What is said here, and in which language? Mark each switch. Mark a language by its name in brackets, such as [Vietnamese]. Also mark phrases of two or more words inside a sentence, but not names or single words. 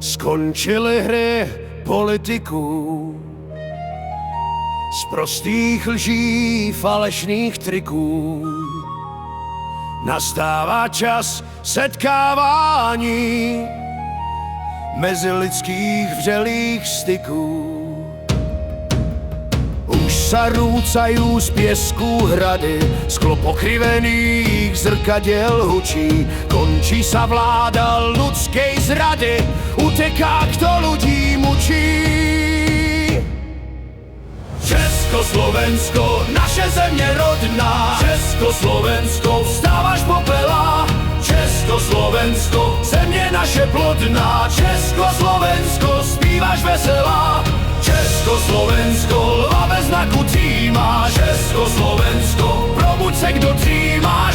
[Czech] Skončily hry politiků, z prostých lží, falešných triků. Nastává čas setkávání mezilidských vřelých styků. [Slovak] Už sa rúcajú z piesku hrady, sklo pokrivených zrkadiel hučí. Končí sa vláda ľudskej zrady, uteká, kto ľudí mučí. [Czech] Československo, naše země rodná, Československo, vstávaš popela. Československo, země naše plodná, Československo, zpívaš veselá. Československo, hlave znaku týma, Československo, probuď se, kdo třímáš.